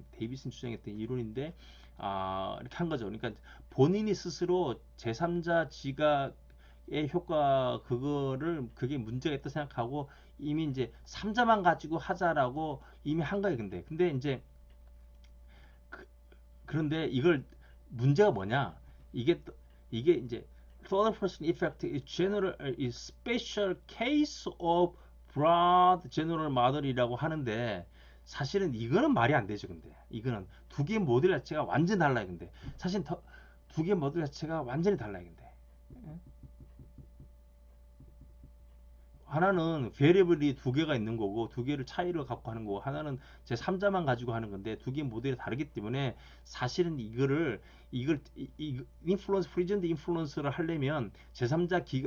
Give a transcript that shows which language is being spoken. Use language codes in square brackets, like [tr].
[ko] 데이비슨이 주장했던 이론인데 이렇게 한 거죠. 그러니까 본인이 스스로 제3자 지각의 효과 그게 문제가 있다 생각하고 이미 이제 3자만 가지고 하자라고 이미 한 거예요. 근데 이제 그, 그런데 이걸 문제가 뭐냐? 이게 이게 이제 [en] third person effect is general is special case of broad general model [ko] 이라고 하는데 사실은 이거는 말이 안 되죠. 이거는 두 개의 모델 자체가 완전 달라요. 사실 두 개의 모델 자체가 완전히 달라요. 하나는 베리어블이 두 개가 있는 거고 두 개를 차이를 갖고 하는 거고 하나는 제 3자만 가지고 하는 건데 두 개 모델이 다르기 때문에 사실은 이걸 인플루언스 프리전드 인플루언스를 하려면 제3자